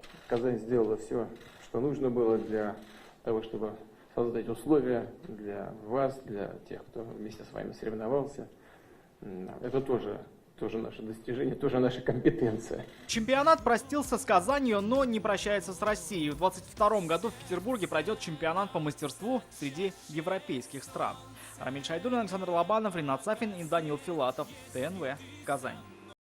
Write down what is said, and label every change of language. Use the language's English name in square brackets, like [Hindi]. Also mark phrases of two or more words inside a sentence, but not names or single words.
[Russian] Казань сделала все, что нужно было для того, чтобы создать условия для вас, для тех, кто вместе с вами соревновался. Это тоже наше достижение, тоже наша компетенция. Чемпионат простился с Казанью, но не прощается с Россией. В 2022 году в Петербурге пройдет чемпионат по мастерству среди европейских стран. Рамиль Шайдуллин, Александр Лобанов, Ринат Сафин и Данил Филатов. ТНВ. Казань.